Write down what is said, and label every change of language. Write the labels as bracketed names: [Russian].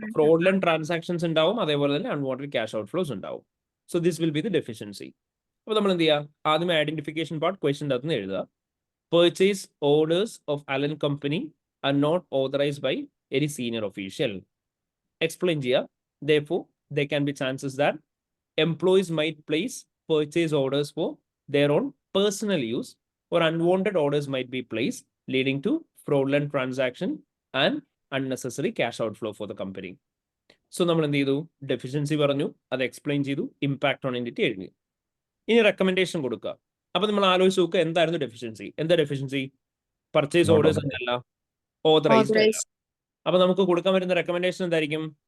[Malayalam] Fraudulent transactions ഉണ്ടാവും, അതേപോലെ തന്നെ അൺവാണ്ടഡ് ക്യാഷ് ഔട്ട് ഫ്ലോസ് ഉണ്ടാവും. [English] So this will be the deficiency. [Malayalam] അപ്പൊ നമ്മൾ എന്ത് ചെയ്യുക, ആദ്യം ഐഡന്റിഫിക്കേഷൻ പാർട്ട് ക്വസ്റ്റ്യൻ്റെ അകത്ത് നിന്ന് എഴുതുക. [English] Purchase orders of Allen company are not authorised by any senior official. [Malayalam] Explain ചെയ്യുക. [English] Therefore, there can be chances that employees might place purchase orders for their own personal use, or unwanted orders might be placed, leading to fraudulent transaction and unnecessary cash outflow for the company. [Malayalam] So നമ്മൾ എന്ത് ചെയ്തു, deficiency പറഞ്ഞു, അത് explain ചെയ്തു, impact on entity എഴുതി. ഇനി recommendation കൊടുക്കുക. അപ്പൊ നമ്മൾ ആലോചിച്ച് നോക്കുക എന്തായിരുന്നു ഡെഫിഷ്യൻസി. എന്താ ഡെഫിഷ്യൻസി, പർച്ചേസ് ഓർഡേഴ്സ് അല്ല, ഓതറൈസ്ഡ് അല്ല. അപ്പൊ നമുക്ക് കൊടുക്കാൻ പറ്റുന്ന റെക്കമെൻഡേഷൻ എന്തായിരിക്കും,